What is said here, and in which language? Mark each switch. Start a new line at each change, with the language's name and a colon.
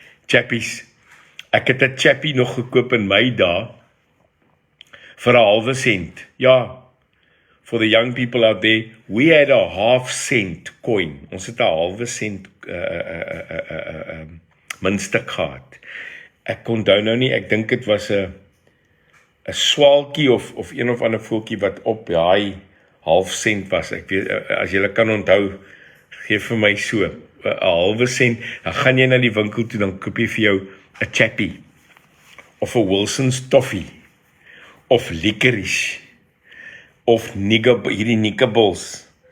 Afrikaans: Chappies, ek het 'n chappie nog gekoop in my dae vir 'n halwe sent. Ja.
English: For the young people out there, we had a half-cent coin.
Afrikaans: Ons het 'n halwe sent muntstuk gehad. Ek onthou nou nie, ek dink dit was 'n 'n swaalkie of een of ander voeltjie wat op daai half sent was. Ek weet, as julle kan onthou, gee vir my so 'n halwe sent, dan gaan jy na die winkel toe, dan koop jy vir jou 'n Chappie, of 'n Wilson's toffee, of licorice, of hierdie Nickables.